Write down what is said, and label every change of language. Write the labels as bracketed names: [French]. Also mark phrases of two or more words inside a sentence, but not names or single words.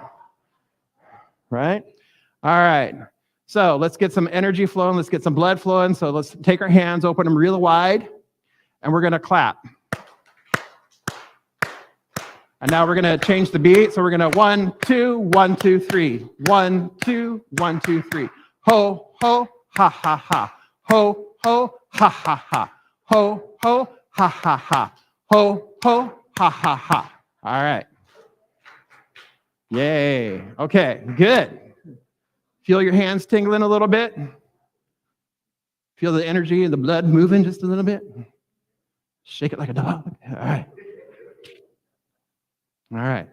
[English] Right? All right. So let's get some energy flowing. Let's get some blood flowing. So let's take our hands, open them real wide, and we're going to clap. And now we're going to change the beat. So we're going to 1, 2, 1, 2, 3. 1, 2, 1, 2, 3. Ho, ho, ha, ha, ha. Ho, ho, ha, ha, ha. Ho, ho, ha, ha, ha. Ho, ho, ha, ha, ha. All right. Yay. Okay, good. Feel your hands tingling a little bit. Feel the energy and the blood moving just a little bit. Shake it like a dog. All right. All right.